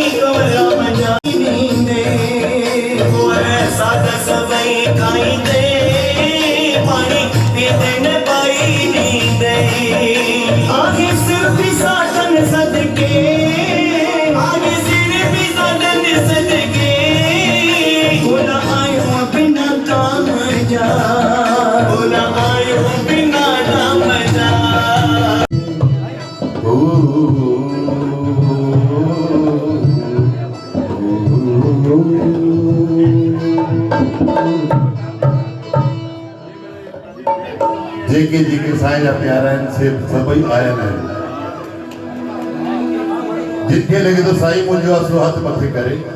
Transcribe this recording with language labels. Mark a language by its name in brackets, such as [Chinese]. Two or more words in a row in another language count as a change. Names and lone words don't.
[Sindhi] कवर राम जा नींदे गोर साध सबई खाईंदे पानी पीते न पाई नींदे आगे सिर भी साधन सदके आगे सिर भी साधन सदके बोला आयो बिना काम जा बोला आयो बिना नाम जा जेके जेके साईं जा प्यारा आहिनि से सभई आयल आहिनि जिनखे लॻे थो साईं मुंहिंजो आहे सो हथ मथे करे